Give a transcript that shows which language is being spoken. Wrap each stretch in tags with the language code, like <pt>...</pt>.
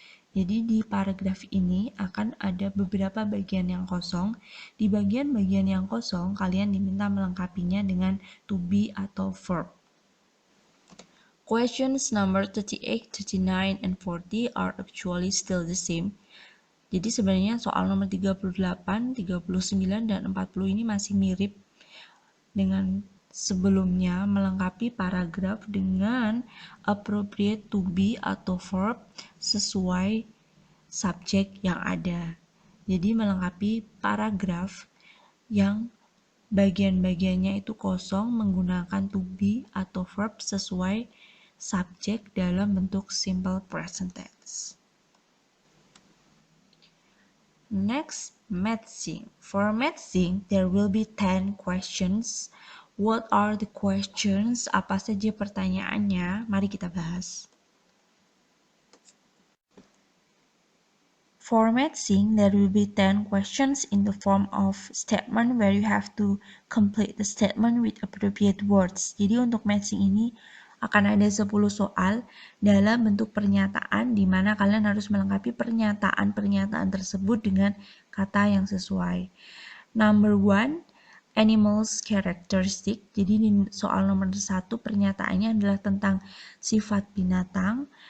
<id>Jadi di paragraf ini akan ada beberapa bagian yang kosong. Di bagian-bagian yang kosong, kalian diminta melengkapinya dengan to be atau verb.</id> <en>Questions number 38, 39, and 40 are actually still the same.</en> <id>Jadi sebenarnya soal nomor 38, 39, dan 40 ini masih mirip dengan sebelumnya, melengkapi paragraf dengan appropriate to be atau verb sesuai subjek yang ada. Jadi melengkapi paragraf yang bagian-bagiannya itu kosong menggunakan to be atau verb sesuai subjek dalam bentuk simple present tense.</id> <en>Next, matching. For matching, there will be 10 questions. What are the questions?</en> <id>Apa saja pertanyaannya? Mari kita bahas.</id> <en>For matching, there will be 10 questions in the form of statement where you have to complete the statement with appropriate words.</en> <id>Jadi untuk matching ini akan ada 10 soal dalam bentuk pernyataan di mana kalian harus melengkapi pernyataan-pernyataan tersebut dengan kata yang sesuai.</id> <en>Number 1, animals characteristic.</en> <id>Jadi di soal nomor 1 pernyataannya adalah tentang sifat binatang.</id>